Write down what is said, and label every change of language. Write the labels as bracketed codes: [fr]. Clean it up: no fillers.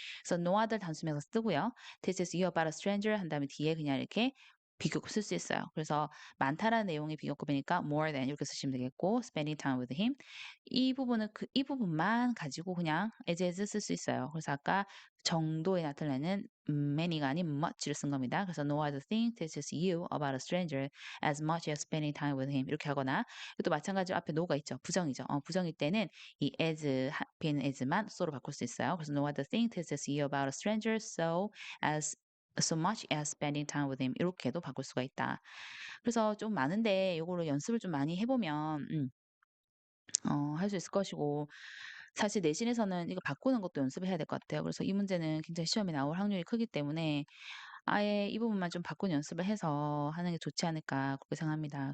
[ko] 그래서 [en] no other [ko] 단수명사 쓰고요. [en] This is you about a stranger [ko] 한 다음에 뒤에 그냥 이렇게 비교급 쓸 수 있어요. 그래서 많다라는 내용의 비교급이니까 [en] more than [ko] 이렇게 쓰시면 되겠고 [en] spending time with him [ko] 이 부분은 이 부분만 가지고 그냥 as 쓸 수 있어요. 그래서 아까 정도에 나타내는 many가 아닌 much를 쓴 겁니다. [en] 그래서 no other thing teaches you about a stranger as much as spending time with him [ko] 이렇게 하거나 또 마찬가지로 앞에 no가 있죠. 부정이죠. 부정일 때는 이 as 앞에 있는 as만 so로 바꿀 수 있어요. [en] 그래서 no other thing teaches you about a stranger so much as spending time with him [ko] 이렇게도 바꿀 수가 있다. 그래서 좀 많은데 이거를 연습을 좀 많이 해보면 할 수 있을 것이고 사실 내신에서는 이거 바꾸는 것도 연습을 해야 될 것 같아요. 그래서 이 문제는 굉장히 시험에 나올 확률이 크기 때문에 아예 이 부분만 좀 바꾸는 연습을 해서 하는 게 좋지 않을까 그렇게 생각합니다.